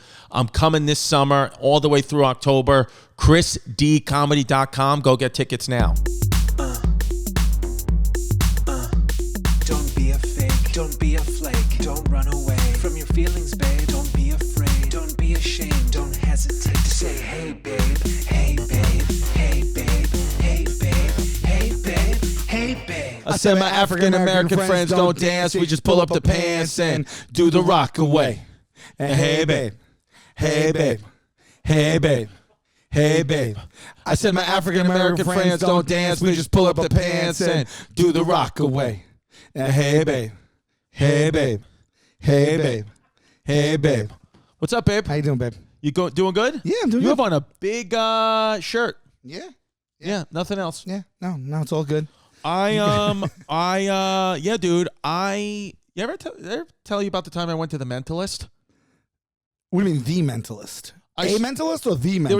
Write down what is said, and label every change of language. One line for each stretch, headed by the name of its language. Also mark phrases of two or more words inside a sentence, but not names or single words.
English: I'm coming this summer all the way through October. ChrisDComedy.com. Go get tickets now. Don't be a fake, don't be a flake, don't run away from your feelings, babe. Don't be afraid, don't be ashamed, don't hesitate to say, hey, babe, hey, babe, hey, babe, hey, babe, hey, babe, hey, babe. I said my African-American friends don't dance. We just pull up the pants and do the rock away. And hey, babe, hey, babe, hey, babe. Hey, babe. I said my African-American friends don't dance. We just pull up the pants and do the rock away. And hey, babe. Hey, babe. Hey, babe. Hey, babe. What's up, babe? How you doing, babe? You doing good? Yeah, I'm doing You good. have on a big shirt. Yeah. Yeah, nothing else. Yeah. No, it's all good. Yeah, dude. You ever tell you about the time I went to the Mentalist? What do you mean, the Mentalist? Mentalist or the Mentalist?